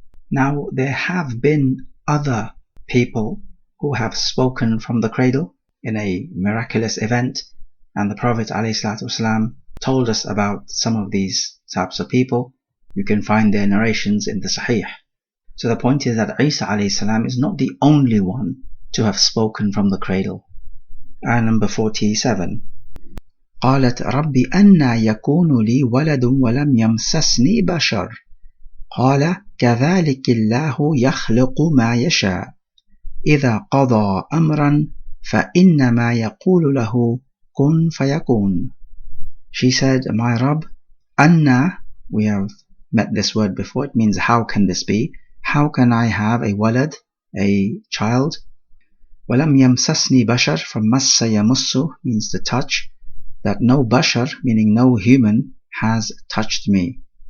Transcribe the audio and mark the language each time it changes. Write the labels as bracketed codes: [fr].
[en] Now there have been other people who have spoken from the cradle in a miraculous event, and the Prophet ﷺ told us about some of these types of people. You can find their narrations in the Sahih. So the point is that Isa ﷺ is not the only one to have spoken from the cradle. Ayah number 47. [ar] قالت رب أنى يكون لي ولد ولم يمسسني بشر قال كذلك الله يخلق ما يشاء إذا قضى أمرا فإنما يقول له كن فيكون. [en] She said, my Rabb, Anna, we have met this word before, it means how can this be? How can I have a walad, a child? [ar] وَلَمْ يَمْسَسْنِي بَشَرٌ, [en] from massa yamussu means to touch, that no bashar, meaning no human, has touched me.